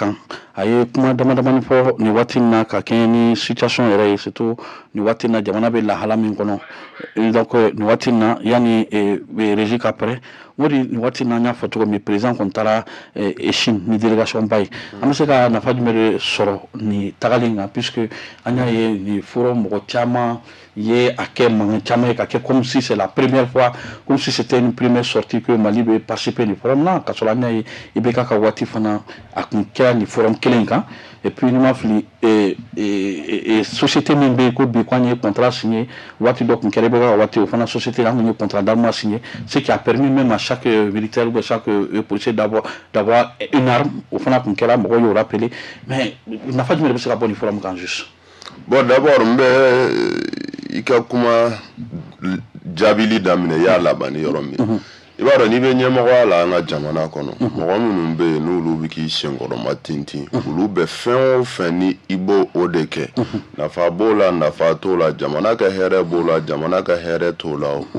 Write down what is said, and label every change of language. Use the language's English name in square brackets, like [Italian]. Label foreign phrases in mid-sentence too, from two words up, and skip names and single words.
[Bambara] kan a ye kuma damadamani fɔ nin waati in na ka kɛɲɛ ni situation yɛrɛ ye surtout nin waati in na jamana bɛ lahala min kɔnɔ donc nin waati in na yanni régie ka pɛrɛ o de nin waati in na an y'a fɔ cogo min président kɔni taara Chine ni délégation ba ye an bɛ se ka nafa jumɛn de sɔrɔ nin tagali kan puisque an y'a ye nin forum mɔgɔ caman ye a kɛ mankan caman ye ka kɛ [French] comme si c'est la première fois comme si c'était une première sortie que [Bambara] Mali bɛ participer nin forum na ka sɔrɔ an y'a ye IBK ka waati fana a kun kɛra nin forum kelen kan [French] et puis [Bambara] ni ma fili société min bɛ yen ko bi k'an ye [French] contrat signé [Bambara] waati dɔ kun kɛra IBK ka waati o fana société an kun ye [French] contrat d'armement signé ce qui a permis même à chaque militaire ou chaque policier d'avoir une arme [Bambara] o fana kun kɛra mɔgɔw y'o rappelé mais nafa jumɛn de bɛ se ka bɔ nin forum kan juste. [French] Bon d'abord [Bambara] n bɛ i ka kuma jaabili daminɛ y'a laban ni yɔrɔ min i b'a dɔn n'i bɛ ɲɛmɔgɔya la an ka jamana kɔnɔ mɔgɔ minnu bɛ yen n'olu bɛ k'i senkɔrɔma tintin olu bɛ fɛn o fɛn ni i b'o o de kɛ nafa b'o la nafa t'o la jamana ka hɛrɛ b'o la jamana ka hɛrɛ t'o la u